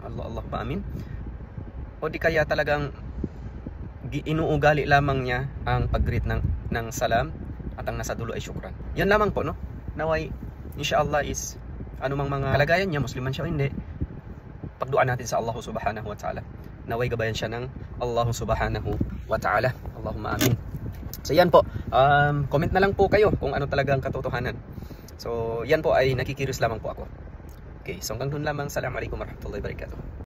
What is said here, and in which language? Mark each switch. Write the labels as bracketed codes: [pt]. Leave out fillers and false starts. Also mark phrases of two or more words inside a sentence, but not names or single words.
[tl] Allah pa amin. O di kaya talagang inuugali lamang niya ang pag-greet ng salam at ang nasa dulo ay syukran. Yan lamang po, no? Naway, inshallah is anumang mga kalagayan niya, Musliman siya o hindi, pagduan natin sa Allah [ar] سبحانه وتعالى. [tl] Naway gabayan siya ng Allah [ar] سبحانه وتعالى. اللهم آمين. [tl] So yan po, comment na lang po kayo kung ano talaga ang katotohanan. So yan po ay nakikirious lamang po ako. Okay, so hanggang doon lamang. [ar] السلام عليكم ورحمة الله وبركاته.